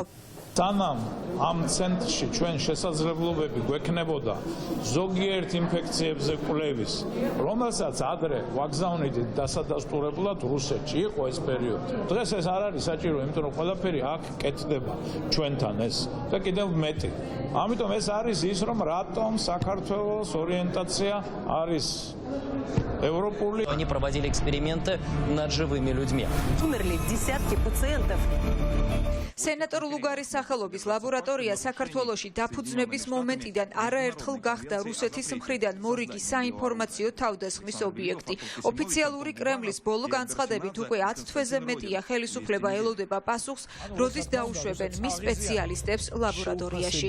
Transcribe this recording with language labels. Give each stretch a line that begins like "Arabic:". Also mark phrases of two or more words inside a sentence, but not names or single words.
Georgian: სანამ ამ ცენტრში ჩვენ შესაძლებლობები გვექნებოდა ზოგიერთ ინფექციებზე კვლევის, რომელსაც ადრე ვაგზავნიდით დასადასტურებლად რუსეთში, იყო ეს პერიოდი. დღეს ეს არ არის საჭირო, იმიტომ რომ ყველაფერი აქ კეთდება ჩვენთან ეს და კიდევ მეტი. ამიტომ ეს არის ის, რომ რატომ საქართველოს ორიენტაცია არის европული.
Russian: Они проводили эксперименты над живыми людьми. Умерли десятки пациентов.
Georgian: სენატორ ლუგარის სახელობის ლაბორატორია საქართველოში დაფუძნების მომენტიდან არაერთხელ გახდა რუსეთის მხრიდან მორიგი საინფორმაციო თავდასხმის ობიექტი. ოფიციალური კრემლის ბოლო განცხადებით უკვე 10 თვეზე მეტია ხელისუფლება ელოდება პასუხს, როდის დაუშვებენ მის სპეციალისტებს ლაბორატორიაში.